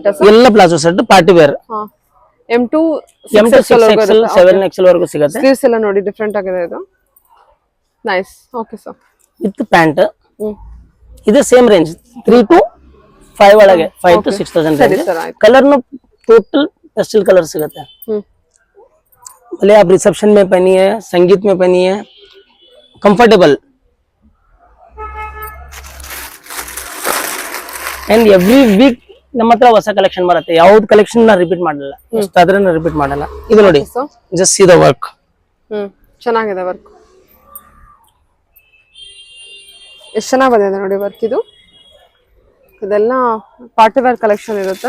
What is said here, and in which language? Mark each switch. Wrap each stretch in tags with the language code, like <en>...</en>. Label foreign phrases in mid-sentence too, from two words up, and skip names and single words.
<en>ಎಲ್ಲ palazzo set party wear. M to</en> <kn>6XL 7XL ವರೆಗೂ ಸಿಗುತ್ತೆ. ಸ್ಲೀವ್ಸ್ ಎಲ್ಲ ನೋಡಿ ಡಿಫರೆಂಟ್ ಆಗಿದೆ ಇದು. ನೈಸ್.</kn> <en>okay sir. with pant.</en> <kn>ಇದು</kn> <en>same range</en> <kn>3 to 5 ಒಳಗೆ, 5 to 6000 ರೇಂಜ್.</kn> <hi>कलर नो</hi> <en>total pastel colour</en> <hi>सिगते हैं. भले आप रिसेप्शन में पहनिए, संगीत में पहनिए, कंफर्टेबल.</hi> <en>and every week</en> <kn>ನಮ್ಮ ಹತ್ರ ಹೊಸ ಕಲೆಕ್ಷನ್ ಬರುತ್ತೆ. ಯಾವ್ದು ಕಲೆಕ್ಷನ್ ನಾ ರಿಪೀಟ್ ಮಾಡಲ್ಲ, ಎಷ್ಟಾದ್ರೆ ನಾ ರಿಪೀಟ್ ಮಾಡಲ್ಲ. ಇದು ನೋಡಿ,</kn> <en>just see the work.</en> <kn>ಚೆನ್ನಾಗಿದೆ ವರ್ಕ್, ಎಷ್ಟು ಚೆನ್ನಾಗಿ ಬಂದಿದೆ ನೋಡಿ ವರ್ಕ್. ಇದೆಲ್ಲ</kn> <en>party wear collection</en> <kn>ಇರುತ್ತೆ.</kn>